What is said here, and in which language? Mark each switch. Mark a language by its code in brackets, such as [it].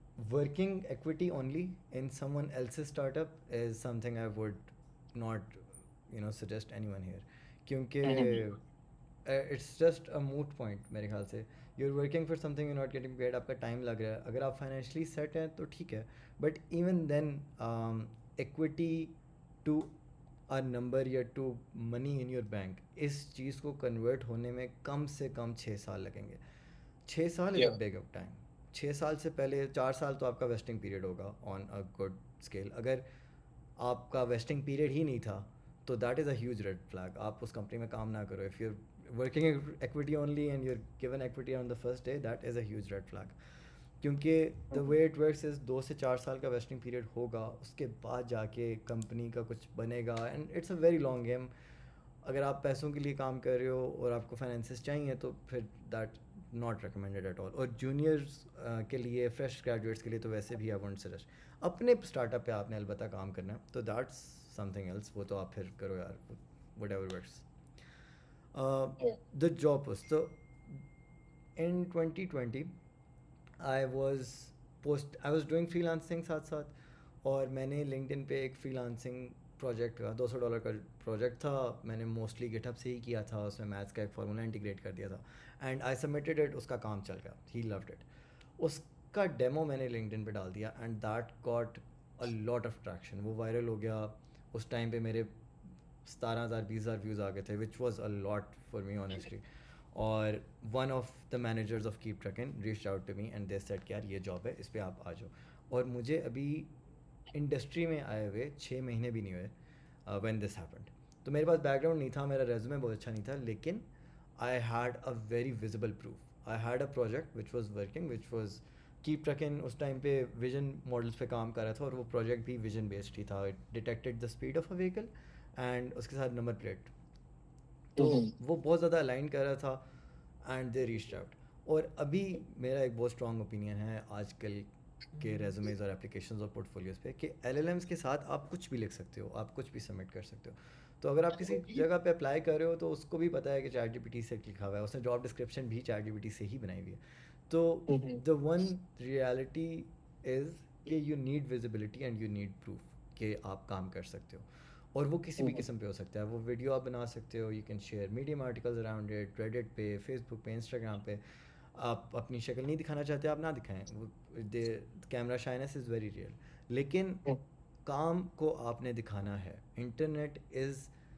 [en] Working equity only in someone else's startup is something I would not, suggest anyone here. کیونکہ it's just a moot point [ur] میرے خیال سے. [en] you are working for something, you not getting paid, [ur] آپ کا time لگ رہا ہے. اگر آپ فائنینشلی سیٹ ہیں تو ٹھیک ہے، [en] but even then equity to a number یا to money in your bank, [ur] اس چیز کو کنورٹ ہونے میں کم سے کم 6 سال لگیں گے. 6 سال [en] Is a big of time. [ur] 6 سال سے پہلے 4 سال تو آپ کا ویسٹنگ پیریڈ ہوگا [en] On a good scale. [ur] اگر آپ کا ویسٹنگ پیریڈ ہی نہیں تھا تو [en] That is a huge red flag. [ur] آپ اس کمپنی میں کام نہ کرو. [en] If you working equity only and you're given equity on the first day, that is a huge red flag. [ur] کیونکہ [en] the way it works is [ur] 2 سے 4 سال کا ویسٹنگ پیریڈ ہوگا، اس کے بعد جا کے کمپنی کا کچھ بنے گا. [en] And it's a very long game. [ur] اگر آپ پیسوں کے لیے کام کر رہے ہو اور آپ کو فائنینسز چاہیے تو پھر [en] That not recommended at all. [ur] اور جونیئرس کے لیے، فریش گریجویٹس کے لیے تو ویسے بھی [en] I won't suggest. [ur] اپنے اسٹارٹ اپ پہ آپ نے البتہ کام کرنا ہے تو [en] that's something else, [ur] وہ تو آپ پھر کرو یار، [en] Whatever works. The job post. So in 2020 I was doing freelancing [ur] ساتھ ساتھ، اور میں نے LinkedIn پہ ایک فری لانسنگ پروجیکٹ کا $200 کا پروجیکٹ تھا. میں نے موسٹلی گٹ ہب سے ہی کیا تھا. اس میں میتھس کا ایک فارمولا انٹیگریٹ کر دیا تھا [en] And I submitted it. [ur] اس کا کام چل گیا، [en] ہی load it. [ur] اس کا ڈیمو میں نے LinkedIn پہ ڈال دیا [en] And that got a lot of traction. [ur] وہ وائرل ہو گیا. اس ٹائم پہ میرے 17,000 20,000 ویوز آ گئے تھے، [en] Which was a lot for me honestly. اور one of the managers of کیپ ٹرکن reach out to me and they said [ur] کہ یار یہ جاب ہے، اس پہ آپ آ جاؤ. اور مجھے ابھی انڈسٹری میں آئے ہوئے 6 مہینے بھی نہیں ہوئے [en] When this happened. [ur] تو میرے پاس بیک گراؤنڈ نہیں تھا، میرا ریزومے بہت اچھا نہیں تھا، لیکن [en] I had a very visible proof. I had a project which was working, which was keep tracking. [ur] اس time پہ ویژن ماڈلس پہ کام کر رہا تھا اور وہ پروجیکٹ بھی ویژن بیسڈ ہی تھا. [en] it detected the speed of a vehicle and [ur] اس کے ساتھ [en] Number plate. [ur] تو وہ بہت زیادہ الائن کر رہا تھا [en] And they reached out. [ur] اور ابھی میرا ایک بہت اسٹرانگ اوپینین ہے آج کل کے ریزومیز اور اپلیکیشنز اور پورٹ فولیوز پہ کہ LLMs کے ساتھ آپ کچھ بھی لکھ سکتے ہو، آپ کچھ بھی سبمٹ کر سکتے ہو. تو اگر آپ کسی جگہ پہ اپلائی کر رہے ہو تو اس کو بھی پتہ ہے کہ ChatGPT سے لکھا ہوا ہے، اس نے جاب ڈسکرپشن بھی ChatGPT سے ہی بنائی ہوئی ہے. [en] تو the one reality is کہ you need visibility and you need proof [ur] کہ آپ کام کر سکتے ہو. اور وہ کسی بھی قسم پہ ہو سکتا ہے. وہ ویڈیو آپ بنا سکتے ہو، [en] you can share medium articles around it, [ur] Reddit پہ، فیس بک پہ، انسٹاگرام پہ. آپ اپنی شکل نہیں دکھانا چاہتے آپ نہ دکھائیں. وہ camera shyness [en] is very real, [ur] لیکن کام کو آپ نے دکھانا ہے. [en] internet is